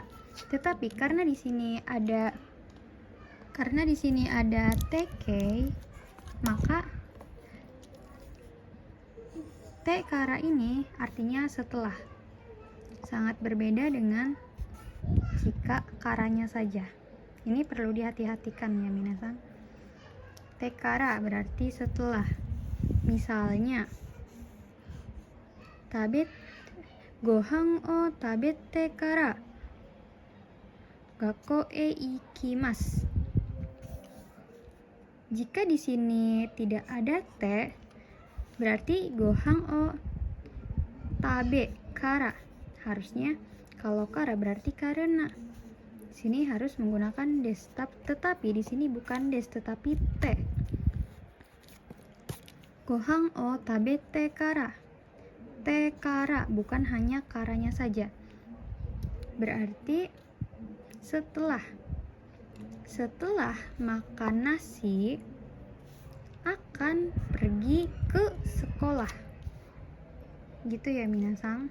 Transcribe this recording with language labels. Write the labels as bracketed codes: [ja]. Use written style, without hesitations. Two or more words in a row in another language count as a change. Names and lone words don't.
[id] Tetapi karena di sini ada teke, maka tekara ini artinya setelah. Sangat berbeda dengan jika karanya saja. Ini perlu dihati-hatikan ya minasan. Tekara berarti setelah. Misalnya, [ja] ごはん を たべて から がっこう へ いきます. [id] Jika di sini tidak ada te, berarti [ja] ごはん を たべ から. [id] Harusnya kalau kara berarti karena. Sini harus menggunakan des, tetapi di sini bukan des tetapi te. [ja] ごはん を たべて から. て から, [id] bukan hanya karanya saja. Berarti setelah makan nasi akan pergi ke sekolah. Gitu ya minasang.